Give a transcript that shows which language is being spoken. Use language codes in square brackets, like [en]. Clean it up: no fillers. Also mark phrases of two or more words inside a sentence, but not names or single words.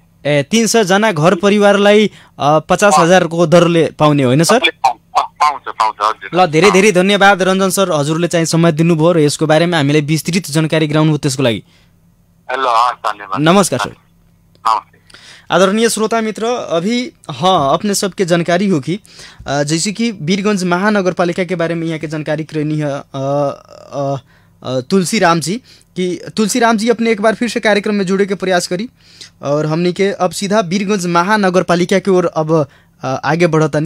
[ne] 300 जना घर परिवारलाई 50,000 को दरले पाउने होइन सर? पाउँछ। ल धेरै धेरै धन्यवाद रञ्जन सर, हजुरले चाहिँ समय दिनुभयो र यसको बारेमा हामीलाई विस्तृत जानकारी गराउनुभयो, त्यसको लागि नमस्कार सर। [bho] आदरणीय श्रोता मित्र, अभी अपने सबके जानकारी हो कि जैसे कि वीरगंज महानगर पालिका के बारे में यहाँ के जानकारी करनी है। तुलसीराम जी कि तुलसीराम जी अपने एक बार फिर से कार्यक्रम में जुड़े के प्रयास करी और हमनी के अब सीधा वीरगंज महानगर पालिका की ओर अब आगे बढ़तानी।